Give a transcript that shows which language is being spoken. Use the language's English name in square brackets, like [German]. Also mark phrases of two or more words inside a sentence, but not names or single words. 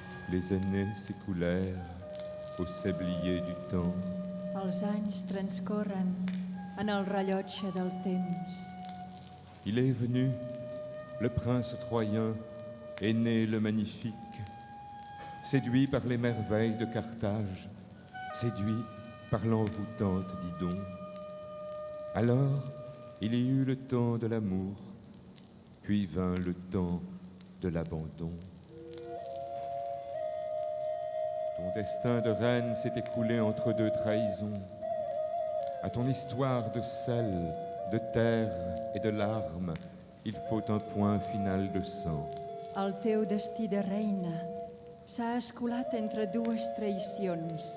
[French] Les années s'écoulèrent au sablier du temps. [Catalan] Els anys transcorren en el rellotge del temps. [French] Il est venu, le prince troyen, est né le magnifique, séduit par les merveilles de Carthage, séduit par l'envoûtante Didon. Alors, il y eut le temps de l'amour, puis vint le temps de l'abandon. Ton destin de reine s'est écoulé entre deux trahisons. À ton histoire de sel, de terre et de larmes, il faut un point final de sang. [Catalan] El teu destí de reina s'ha escolat entre dues traïcions.